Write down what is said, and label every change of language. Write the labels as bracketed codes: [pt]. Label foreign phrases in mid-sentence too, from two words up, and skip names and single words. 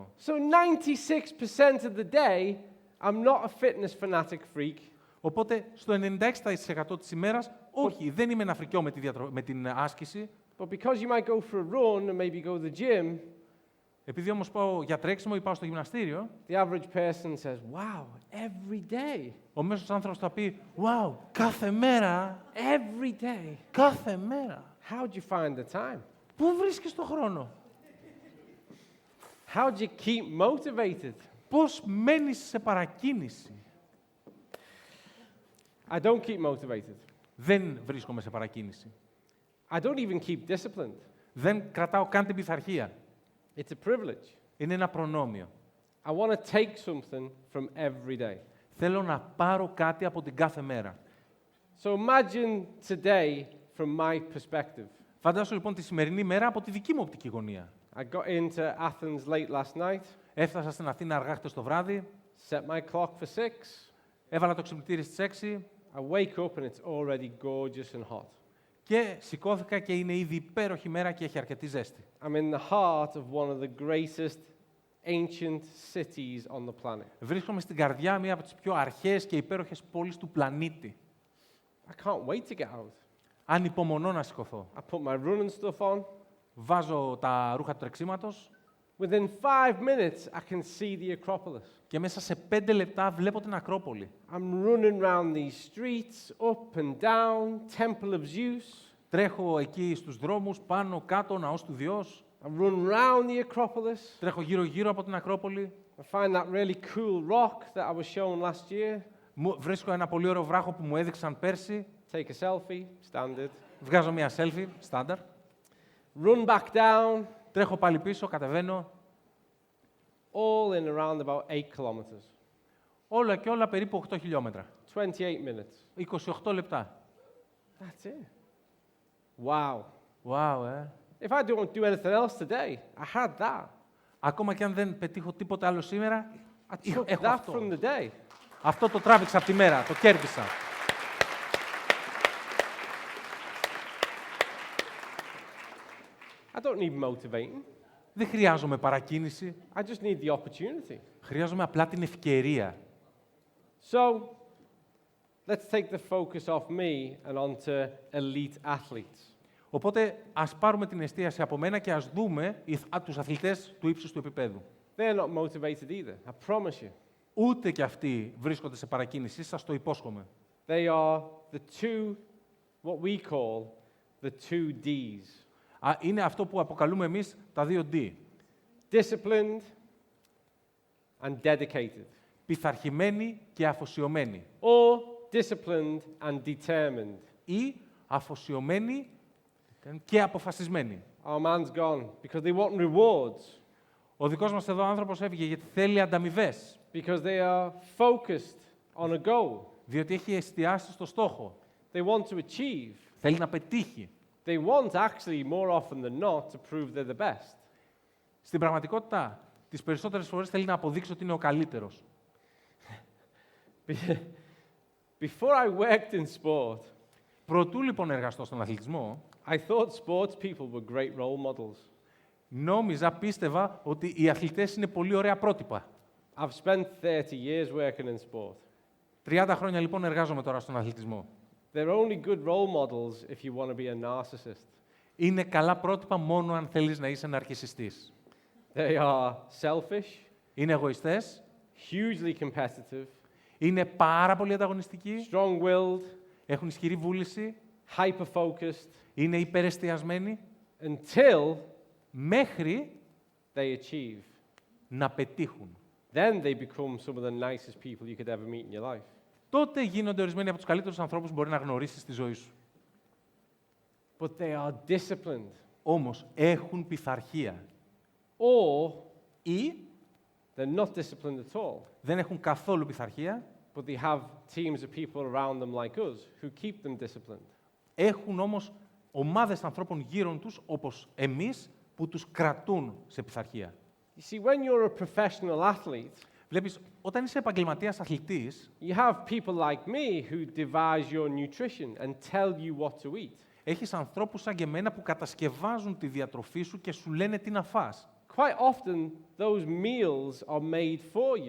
[en] So 96% of the day, I'm not a fitness fanatic freak. [el] Οπότε, στο 96% της ημέρας, όχι, δεν είμαι ένα φρικιό με την άσκηση. [en] But because you might go for a run and maybe go to the gym, [el] Επειδή όμως πάω για τρέξιμο ή πάω στο γυμναστήριο, [en] the average person says, wow, every day. [el] ο μέσος άνθρωπος θα πει «Wow, κάθε μέρα, [en] Every day. [el] κάθε μέρα». [en] How do you find the time? [el] Πού βρίσκεις τον χρόνο? [en] How do you keep motivated? [el] Πώς μένεις σε παρακίνηση? [en] I don't keep motivated. [el] Δεν βρίσκομαι σε παρακίνηση. [en] I don't even keep disciplined. [el] Δεν κρατάω καν την πειθαρχία. [en] It's a privilege. [el] Είναι ένα προνόμιο. [en] I want to take something from every day. [el] Θέλω να πάρω κάτι από την κάθε μέρα. [en] So imagine today from my perspective. [el] Φαντάσου λοιπόν τη σημερινή μέρα από τη δική μου οπτική γωνία. [en] I got into Athens late last night, [el] Έφτασα στην Αθήνα αργά χτες το βράδυ, [en] set my clock for 6. [el] έβαλα το ξυπνητήρι στις 6 [en] I wake up and it's already gorgeous and hot. [el] και σηκώθηκα και είναι ήδη υπέροχη μέρα και έχει αρκετή ζέστη. [en] I'm in the heart of one of the greatest ancient cities on the planet. [el] Βρίσκομαι στην καρδιά μία από τις πιο αρχαίες και υπέροχες πόλεις του πλανήτη. [en] I can't wait to get out. [el] Ανυπομονώ να σηκωθώ. [en] I put my running stuff on. [el] Βάζω τα ρούχα του τρεξίματος [en] Within 5 minutes, I can see the Acropolis. [el] και μέσα σε 5 λεπτά βλέπω την Ακρόπολη. [en] I'm running around these streets, up and down, Temple of Zeus. [el] Τρέχω εκεί στους δρόμους, πάνω, κάτω, ναός του Διός. [en] I run around the Acropolis. [el] Τρέχω γύρω-γύρω από την Ακρόπολη. [en] I find that really cool rock that I was shown last year. [el] Βρίσκω ένα πολύ ωραίο βράχο που μου έδειξαν πέρσι. [en] Take a selfie, standard. [el] Βγάζω μία selfie, στάνταρ. [en] Run back down. [el] Τρέχω πάλι πίσω, κατεβαίνω. [en] all in around about 8 kilometers. [el] Όλα και όλα περίπου 8 χιλιόμετρα. [en] 28 minutes. [el] 28 λεπτά. [en] That's it. Wow. [el] Wow, [en] If I don't do anything else today, I had that. [el] Ακόμα και αν δεν πετύχω τίποτα άλλο σήμερα, [en] I took [el] έχω [en] that [el] αυτό. [en] from the day. [el] Αυτό το τράβηξα από τη μέρα, το κέρδισα. [en] I don't need motivating. [el] Δεν χρειάζομαι παρακίνηση. [en] I just need the opportunity. [el] Χρειάζομαι απλά την ευκαιρία. [en] So, let's take the focus off me and onto elite athletes. [el] Οπότε, ας πάρουμε την εστίαση από μένα και ας δούμε τους αθλητές του ύψους του επίπεδου. [en] They're not motivated either, I promise you. [el] Ούτε κι αυτοί βρίσκονται σε παρακίνηση, σας το υπόσχομαι. [en] They are the two, what we call, the two Ds. [el] Είναι αυτό που αποκαλούμε εμείς τα 2 D. [en] Disciplined and dedicated. [el] Πειθαρχημένοι και αφοσιωμένοι. [en] Or disciplined and determined. [el] Ή αφοσιωμένοι και αποφασισμένοι. [en] Our man's gone because they want rewards. [el] Ο δικός μας εδώ άνθρωπος έφυγε γιατί θέλει ανταμοιβές. [en] Because they are focused on a goal. [el] Διότι έχει εστιάσει στο στόχο. [en] They want to achieve. [el] Θέλει να πετύχει. [en] They want actually more often than not to prove they're the best. [el] Στην πραγματικότητα, τις περισσότερες φορές θέλει να αποδείξει ότι είναι ο καλύτερος. [en] Before I worked in sport, [el] Προτού λοιπόν εργαστώ στον αθλητισμό, [en] I thought sports people were great role models. [el] πίστευα ότι οι αθλητές είναι πολύ ωραία πρότυπα. [en] I've spent 30 years working in sport. [el] 30 χρόνια λοιπόν εργάζομαι τώρα στον αθλητισμό. [en] They're only good role models if you want to be a narcissist. [el] Είναι καλά πρότυπα μόνο αν θέλεις να είσαι ναρκισσιστής. [en] They are selfish, [el] Είναι εγωιστές, [en] hugely competitive, [el] είναι πάρα πολύ ανταγωνιστικοί, [en] strong-willed, [el] έχουν ισχυρή βούληση, [en] hyper-focused, [el] είναι υπερεστιασμένοι, [en] until [el] μέχρι [en] they achieve. [el] να πετύχουν. [en] Then they become some of the nicest people you could ever meet in your life. [el] Τότε γίνονται ορισμένοι από τους καλύτερους ανθρώπους που μπορεί να γνωρίσεις στη ζωή σου. [en] But they are disciplined. [el] Όμως έχουν πειθαρχία. [en] Or [el] Ή [en] they're not disciplined at all, [el] δεν έχουν καθόλου πειθαρχία, [en] but they have teams of people around them like us who keep them disciplined. [el] έχουν όμως ομάδες ανθρώπων γύρω τους, όπως εμείς, που τους κρατούν σε πειθαρχία. [en] You see, when you're a professional athlete, [el] Βλέπεις, όταν είσαι επαγγελματίας αθλητής, [en] you have people like me who devise your nutrition and tell you what to eat. [el] έχεις ανθρώπους σαν και εμένα που κατασκευάζουν τη διατροφή σου και σου λένε τι να φας. [en] Quite often, those meals are made for you.